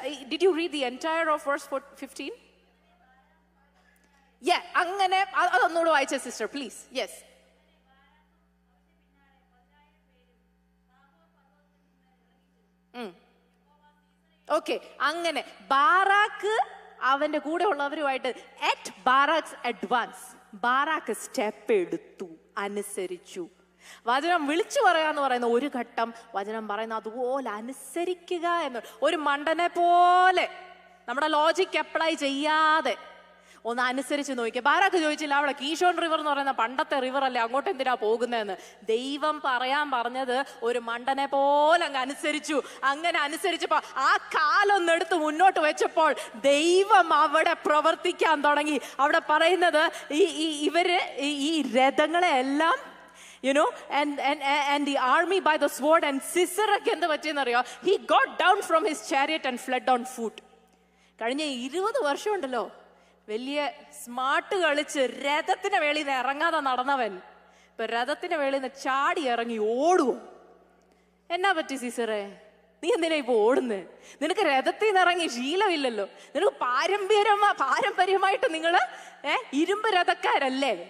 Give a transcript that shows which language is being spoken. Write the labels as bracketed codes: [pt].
[en] Did you read the entire of verse 15? [ml] Yeah, അങ്ങനെ അതൊന്നുകൂടെ വായിച്ച sister please. Yes. Okay, അങ്ങനെ Barak അവന്റെ കൂടെ ഉള്ളവരുമായിട്ട് [en] at Barak's advance [ml] Barak step എടുത്തു, അനുസരിച്ചു. വചനം വിളിച്ചു പറയാന്ന് പറയുന്ന ഒരു ഘട്ടം, വചനം പറയുന്ന അതുപോലെ അനുസരിക്കുക എന്ന്. ഒരു മണ്ടനെ പോലെ നമ്മുടെ ലോജിക്ക് അപ്ലൈ ചെയ്യാതെ ഒന്ന് അനുസരിച്ച് നോക്കിയ. ബാരാക്ക് ചോദിച്ചില്ല, അവിടെ കീഷോൻ റിവർ എന്ന് പറയുന്ന പണ്ടത്തെ റിവർ അല്ലേ, അങ്ങോട്ട് എന്തിനാ പോകുന്നതെന്ന്. ദൈവം പറഞ്ഞത് ഒരു മണ്ടനെ പോലെ അങ്ങ് അനുസരിച്ചു. അങ്ങനെ അനുസരിച്ചപ്പോ ആ കാലൊന്നെടുത്ത് മുന്നോട്ട് വെച്ചപ്പോൾ ദൈവം അവിടെ പ്രവർത്തിക്കാൻ തുടങ്ങി. അവിടെ പറയുന്നത് ഇവര് ഈ രഥങ്ങളെ എല്ലാം [en] and the army by the sword. And [ml] Sisera എന്ത് പറ്റിയെന്നറിയോ? [en] He got down from his chariot and fled on foot. [ml] കഴിഞ്ഞ 20 വർഷം ഉണ്ടല്ലോ വലിയ സ്മാർട്ട് കളിച്ച് രഥത്തിന് വെളിയിൽ നിന്ന് ഇറങ്ങാതെ നടന്നവൻ ഇപ്പൊ രഥത്തിന് വെളിയിൽ നിന്ന് ചാടി ഇറങ്ങി ഓടുവോ? എന്നാ പറ്റി സിസറേ? നീ എന്തിനാ ഇപ്പൊ ഓടുന്നേ? നിനക്ക് രഥത്തിൽ നിന്ന് ഇറങ്ങി ശീലമില്ലല്ലോ. നിനക്ക് പാരമ്പര്യമായിട്ട് നിങ്ങള് ഇരുമ്പ് രഥക്കാരല്ലേ.